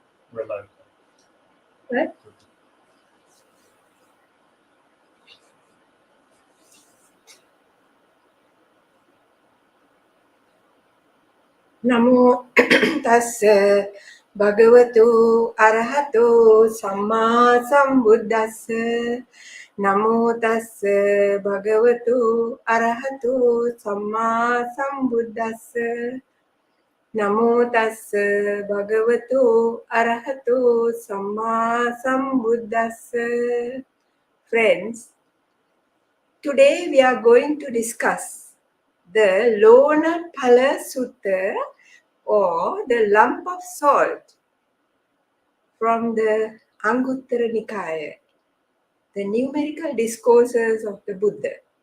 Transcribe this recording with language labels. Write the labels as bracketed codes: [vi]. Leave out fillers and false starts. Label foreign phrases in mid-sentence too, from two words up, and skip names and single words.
[en] Remote. What? [pi] Namo tassa bhagavato arahato samma sambuddhassa. Namo tassa bhagavato arahato samma sambuddhassa. Namo tassa bhagavato arahato samma sambuddhassa. [en] Friends, today we are going to discuss the Lonapala Sutta, or the lump of salt, from the Anguttara Nikaya, the numerical discourses of the Buddha.